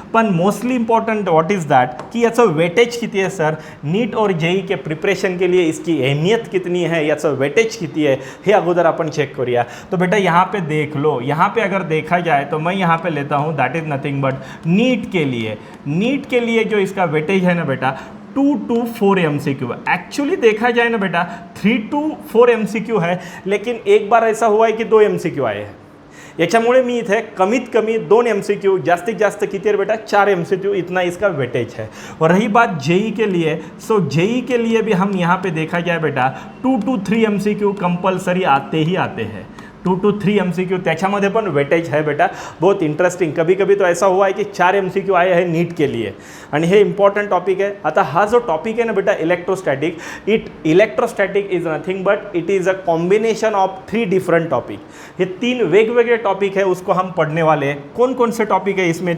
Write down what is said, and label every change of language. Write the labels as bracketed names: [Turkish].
[Hindi] पण [English] mostly important what is that [Hindi] कि [Marathi] याचं वेटेज किती [Hindi] है सर, नीट और जेई के प्रिपरेशन के लिए इसकी अहमियत कितनी है, याचं वेटेज किती है, [Marathi] हे अगोदर आपण चेक करूया। [Hindi] तो बेटा यहाँ पे देख लो, यहाँ पे अगर देखा जाए तो मैं यहाँ पे लेता हूँ [English] that is nothing but [Hindi] NEET के लिए जो इसका वेटेज है ना बेटा 2 to 4 MCQ। एक्चुअली देखा जाए ना बेटा 3 to 4 MCQ है, लेकिन एक बार ऐसा हुआ है की 2 MCQ आए हैं। [Marathi] याच्यामुळे मी इथे कमीत कमी 2 MCQ, जास्तीत जास्त किती है बेटा? [Hindi] 4 MCQ, इतना इसका वेटेज है। और रही बात जेई के लिए, सो जेई के लिए भी हम यहाँ पे देखा जाए बेटा 2 to 3 MCQ कंपल्सरी आते ही आते हैं। 2 to 3 MCQ [Marathi] त्याच्यामध्ये पण [Hindi] वेटेज है बेटा, बहुत इंटरेस्टिंग। कभी कभी तो ऐसा हुआ है कि 4 MCQ आए हैं नीट के लिए, [Marathi] आणि हे इंपॉर्टंट टॉपिक [Hindi] है। [Marathi] आता हा जो टॉपिक [English] है ना बेटा electrostatic, electrostatic is nothing but it is a combination of 3 different topic. [Marathi] ये 3 वेगवेगळे टॉपिक [Hindi] है, उसको हम पढ़ने वाले हैं। कौन कौन से टॉपिक है इसमें?